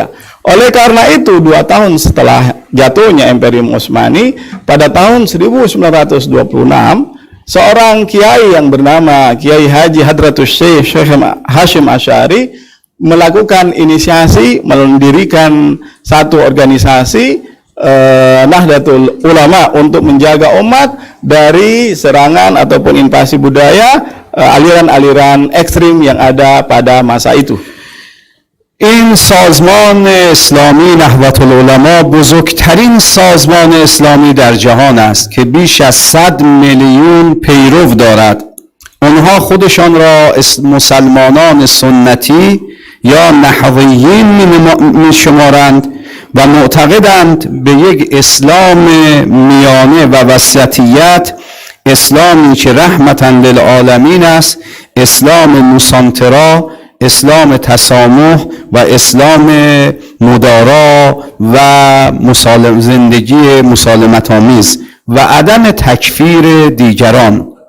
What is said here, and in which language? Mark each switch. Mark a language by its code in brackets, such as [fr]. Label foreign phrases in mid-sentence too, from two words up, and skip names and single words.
[id] Oleh karena itu, 2 tahun setelah jatuhnya Imperium Utsmani, pada tahun 1926, seorang kiai yang bernama Kiai Haji Hadratus Syekh Hasyim Asy'ari melakukan inisiasi mendirikan satu organisasi Nahdlatul Ulama untuk menjaga umat dari serangan ataupun invasi budaya aliran-aliran ekstrim yang ada pada masa itu. [fa] این سازمان اسلامی نهضت العلما بزرگترین سازمان اسلامی در جهان است که بیش از 100 میلیون پیرو دارد. آنها خودشان را مسلمانان سنتی یا نحویین می‌شمارند و معتقدند به یک اسلام میانه و وسطیت، اسلامی که [ar] رحمتاً للعالمین [fa] است، اسلام موسانترا، اسلام تسامح و اسلام مدارا و زندگی مسالمت آمیز و عدم تکفیر دیگران.